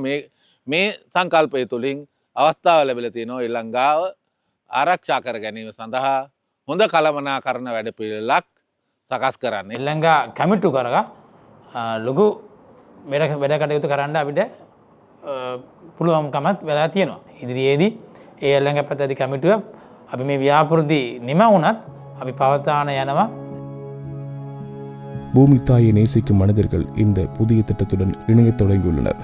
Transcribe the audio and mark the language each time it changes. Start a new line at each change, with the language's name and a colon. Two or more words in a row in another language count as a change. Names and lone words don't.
Sinhala: මේ සංකල්පය තුළින් අවස්ථාව ලැබිලා තියෙනවා ශ්‍රී ලංකාව ආරක්ෂා කර ගැනීම සඳහා හොඳ කළමනාකරණ වැඩපිළිවෙලක් සකස් කරන්න. ශ්‍රී ලංකා කමිටු කරගා ලොකු වැඩ කටයුතු කරන්න අපිට පුළුවන්කමත් වෙලා තියෙනවා. ඉදිරියේදී ඒ ශ්‍රී ලංකා පද්ධති කමිටුව අපි මේ ව්‍යාපෘති නිම වුණත් අපි පවත්වාන යනවා.
Tamil: பூமி தாயை நேசிக்கும் மனிதர்கள் இந்த புதிய திட்டத்துடன் இணையத் தொடங்கியுள்ளனர்.